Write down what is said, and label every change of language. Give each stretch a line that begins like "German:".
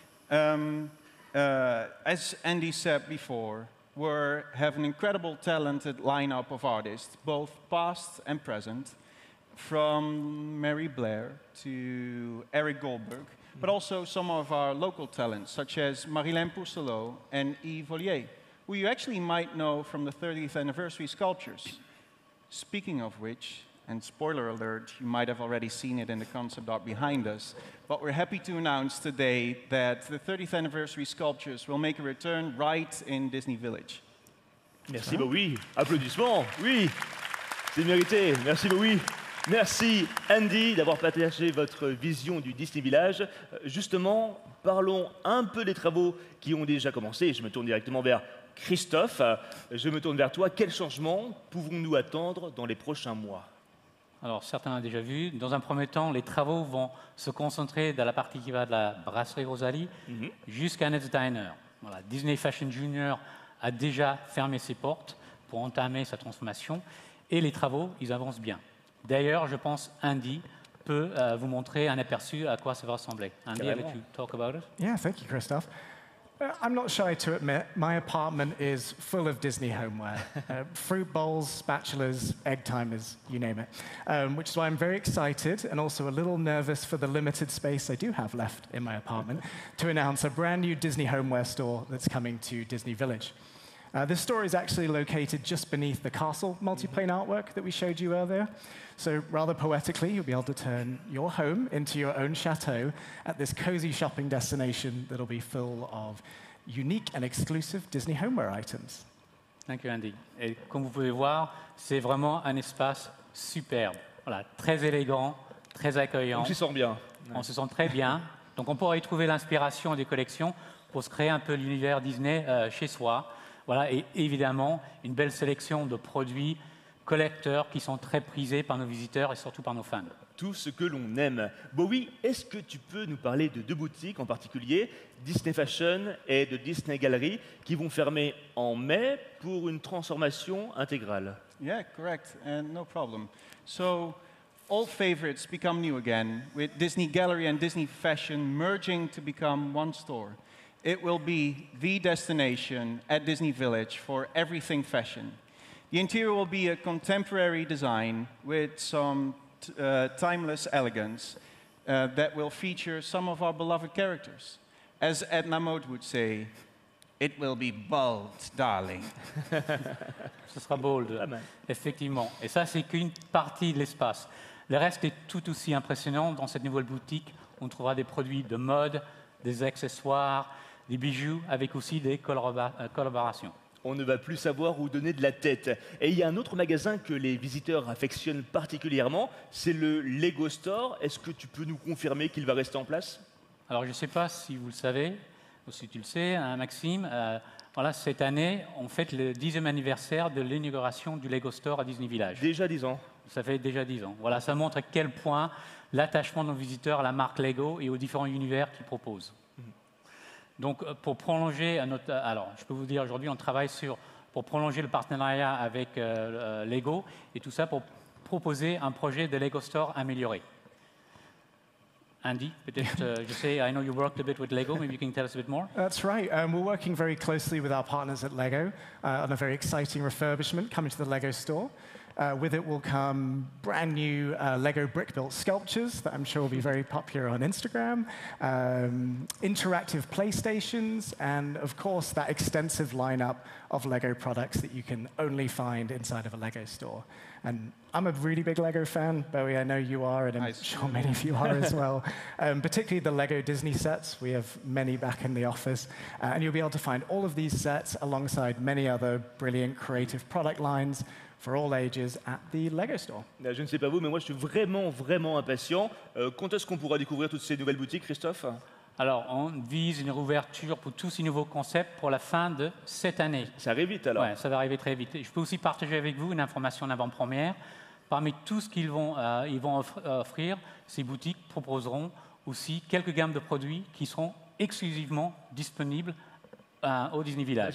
English: As Andy said before, we have an incredible, talented lineup of artists, both past and present, from Mary Blair to Eric Goldberg, but also some of our local talents, such as Marilyn Pousselot and Yves Ollier, who you actually might know from the 30th anniversary sculptures. Speaking of which, and spoiler alert, you might have already seen it in the concept art behind us, but we're happy to announce today that the 30th anniversary sculptures will make a return right in Disney Village.
French: Merci, bah oui. Applaudissements, oui. C'est mérité. Merci, bah oui. Merci, Andy, d'avoir partagé votre vision du Disney Village. Justement, parlons un peu des travaux qui ont déjà commencé. Je me tourne directement vers Christophe. Je me tourne vers toi. Quels changements pouvons-nous attendre dans les prochains mois? Alors, certains ont déjà vu. Dans un premier temps, les travaux vont se concentrer dans la partie qui va de la brasserie Rosalie jusqu'à Ned's Diner. Voilà, Disney Fashion Junior a déjà fermé ses portes pour entamer sa transformation et les travaux, ils avancent bien. D'ailleurs, je pense Andy peut vous montrer un aperçu à quoi ça va ressembler.
English: Andy, I'll let you talk about it. Yeah, thank you, Christophe. I'm not shy to admit, my apartment is full of Disney homeware. Fruit bowls, spatulas, egg timers, you name it. Which is why I'm very excited and also a little nervous for the limited space I do have left in my apartment to announce a brand new Disney homeware store that's coming to Disney Village. This store is actually located just beneath the castle multiplane artwork that we showed you earlier. So rather poetically, you'll be able to turn your home into your own chateau at this cozy shopping destination that'll be full of unique and exclusive Disney homeware items. Thank you, Andy.
French: Et comme vous pouvez voir, c'est vraiment un espace superbe. Voilà, très élégant, très accueillant. On s'y sent bien. On se sent très bien. Donc on pourra y trouver l'inspiration des collections pour se créer un peu l'univers Disney chez soi. Voilà, et évidemment, une belle sélection de produits collecteurs qui sont très prisés par nos visiteurs et surtout par nos fans. Tout ce que l'on aime. Bowie, est-ce que tu peux nous parler de 2 boutiques en particulier, Disney Fashion et de Disney Gallery, qui vont fermer en mai pour une transformation intégrale?
English: Yeah, correct, and no problem. So, old favorites become new again, with Disney Gallery and Disney Fashion merging to become one store. It will be the destination at Disney Village for everything fashion. The interior will be a contemporary design with some timeless elegance that will feature some of our beloved characters. As Edna Mode would say, it will be bold, darling.
French: Ce sera bold, effectivement. Et ça, c'est qu'une partie de l'espace. Le reste est tout aussi impressionnant. Dans cette nouvelle boutique, on trouvera des produits de mode, des accessoires, des bijoux, avec aussi des collaborations. On ne va plus savoir où donner de la tête. Et il y a un autre magasin que les visiteurs affectionnent particulièrement, c'est le Lego Store. Est-ce que tu peux nous confirmer qu'il va rester en place? Alors, je ne sais pas si vous le savez, ou si tu le sais, hein, Maxime, voilà, cette année, on fête le 10e anniversaire de l'inauguration du Lego Store à Disney Village. Déjà 10 ans. Ça fait déjà 10 ans. Voilà, ça montre à quel point l'attachement de nos visiteurs à la marque Lego et aux différents univers qu'ils proposent. Donc, pour prolonger alors, je peux vous dire, aujourd'hui, on travaille pour prolonger le partenariat avec Lego et tout ça pour proposer un projet de Lego Store amélioré.
English: Andy,
French: peut-être, je sais,
English: I know you worked a bit with Lego, maybe you can tell us a bit more. That's right. We're working very closely with our partners at Lego on a very exciting refurbishment coming to the Lego store. With it will come brand new Lego brick-built sculptures that I'm sure will be very popular on Instagram, interactive PlayStations, and of course that extensive lineup of Lego products that you can only find inside of a Lego store. And I'm a really big Lego fan, Bowie, I know you are, and I'm sure many of you are as well. Particularly the Lego Disney sets. We have many back in the office. And you'll be able to find all of these sets alongside many other brilliant creative product lines for all ages at the Lego Store.
French: Je ne sais pas vous, mais moi je suis vraiment impatient. Quand est-ce qu'on pourra découvrir toutes ces nouvelles boutiques, Christophe? Alors, on vise une réouverture pour tous ces nouveaux concepts pour la fin de cette année. Ça arrive vite alors? Oui, ça va arriver très vite. Je peux aussi partager avec vous une information en avant-première. Parmi tout ce qu'ils vont offrir, ces boutiques proposeront aussi quelques gammes de produits qui seront exclusivement disponibles au Disney Village.